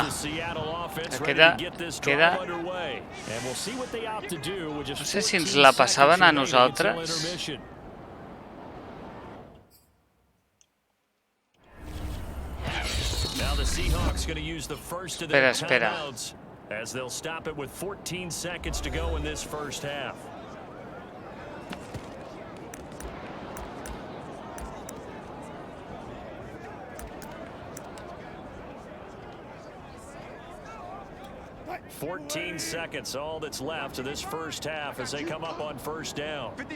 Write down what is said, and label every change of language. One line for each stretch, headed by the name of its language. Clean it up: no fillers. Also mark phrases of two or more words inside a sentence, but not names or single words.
Catalan: Queda... No sé si ens la passaven a nosaltres. Espera.
English: As they'll stop it with 14 seconds to go in this first half. $14 seconds, all that's left of this first half as they come up on 1st down.